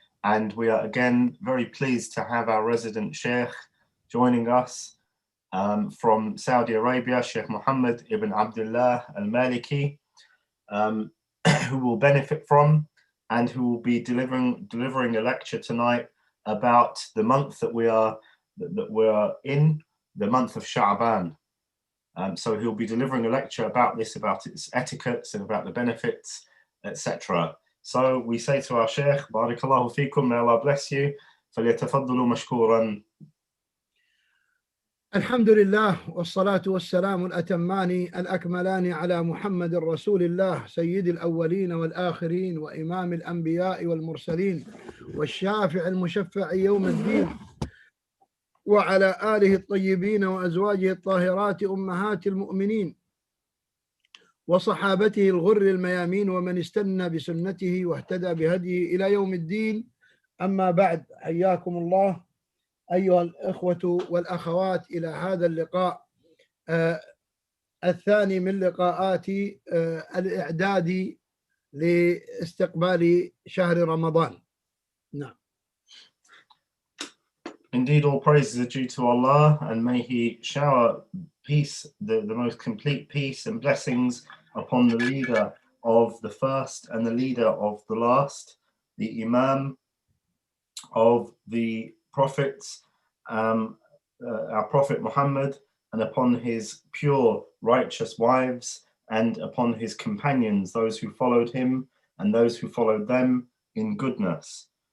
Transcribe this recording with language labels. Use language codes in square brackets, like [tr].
[en] And we are again very pleased to have our resident Sheikh joining us from Saudi Arabia, Sheikh Muhammad ibn Abdullah al-Maliki, who will benefit from and who will be delivering a lecture tonight about the month that we are in, the month of Shaban. So he'll be delivering a lecture about this, about its etiquettes and about the benefits, etc. So we say to our Sheikh, Barakallahu feekum, may Allah bless you. [ar] فليتفضلوا مشكورا. الحمد لله والصلاة والسلام الأتمان الأكملان على محمد رسول الله سيد الأولين والآخرين وإمام الأنبياء والمرسلين والشافع المشفع يوم الدين وعلى آله الطيبين وأزواجه الطاهرات أمهات المؤمنين وصحابته الغر الميامين ومن استنى بسنته واهتدى بهديه إلى يوم الدين. أما بعد، حياكم الله أيها الإخوة والأخوات إلى هذا اللقاء الثاني من لقاءات الإعداد لاستقبال شهر رمضان. نعم. [en] Indeed, all praises are due to Allah, and may He shower peace, the most complete peace and blessings upon the leader of the first and the leader of the last, the Imam of the prophets, our Prophet Muhammad, and upon his pure, righteous wives, and upon his companions, those who followed him and those who followed them in goodness.